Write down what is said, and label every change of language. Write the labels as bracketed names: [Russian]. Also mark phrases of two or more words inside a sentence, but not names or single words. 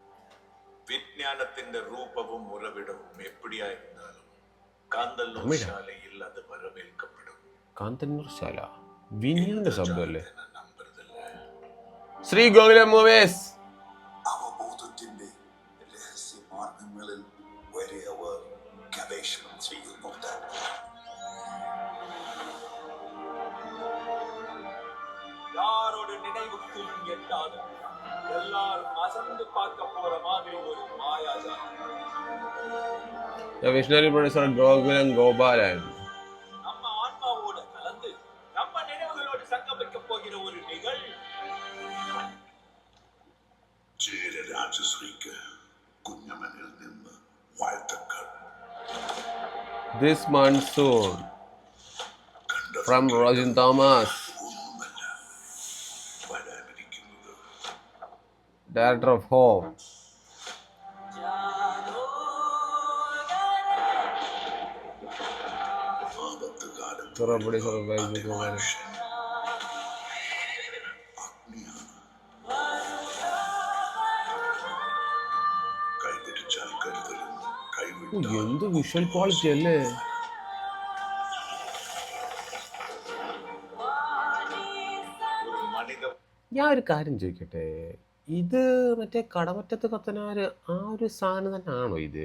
[Malayalam] വിജ്ഞാനത്തിന്റെ രൂപവും ഉറവിടവും എപ്പിടിയായിരുന്നാലും കാന്തല്ലൂർശാലയിൽ അത് വരവേൽക്കപ്പെടും. കാന്തല്ലൂർശാല വിനീതിന്റെ ശബ്ദമല്ലേ? ശ്രീ ഗോകുലം മൂവീസ്. അവബോധത്തിന്റെ രഹസ്യമാർഗങ്ങളിൽ വരെ അവർ ഗവേഷണം ചെയ്യുന്നുണ്ട്. [Tamil] யாரோட நினைவுக்கும் எட்டாத எல்லாரும் அசந்து பார்க்க போற மாதிரி ஒரு மாயாஜாலம். [English] Visionary producer Gokulam Gopalan. [Tamil] நம்ம ஆன்மாவோட கலந்து நம்ம நினைவுகளோடு சங்கமிக்க போகிற ஒரு நிகழ்வு. [Malayalam] രാജശ്രീക്ക് കുഞ്ഞമനിൽ നിന്ന് വാഴ്ത്തക്കൾ. [English] This monsoon from Rosin Thomas, director of Hope. Producer of എന്ത് visual quality അല്ലേ! [Malayalam] ഞാൻ ഒരു കാര്യം ചോദിക്കട്ടെ, ഇത് മറ്റേ കടമറ്റത്ത് കത്തനാർ ആ ഒരു സാധനം തന്നെ ആണോ ഇത്?